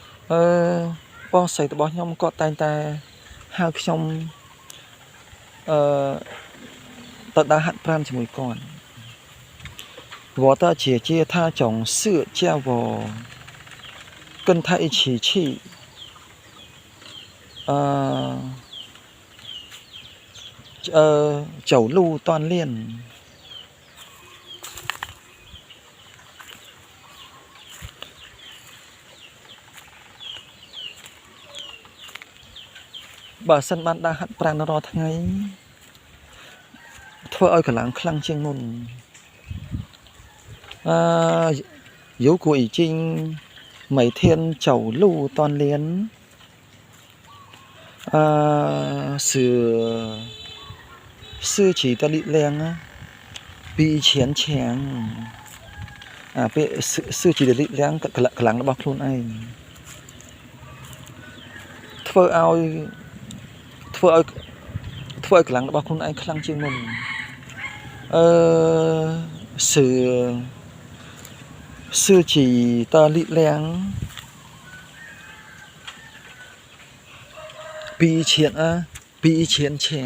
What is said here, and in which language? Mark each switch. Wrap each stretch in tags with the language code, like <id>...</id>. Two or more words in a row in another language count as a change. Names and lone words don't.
<km>បងស្រីរបស់ខ្ញុំគាត់តែងតែហៅខ្ញុំទៅដើរហាត់ប្រាណជាមួយគាត់</km> <zh>我的姐姐她总是叫我跟她一起去走路锻炼</zh> <km>បើសិនបានដើរហាត់ប្រាណរាល់ថ្ងៃធ្វើឲ្យកម្លាំងខ្លាំងជាងមុន</km> <zh>如果已经每天走路锻炼自己的力量比以前强ពេល自己的力量</zh> <km>កម្លាំងរបស់ខ្លួនឯងធ្វើឲ្យកម្លាំងរបស់ខ្លួនឯងខ្លាំងជាងមុន</km> <zh>自己的力量比以前强</zh>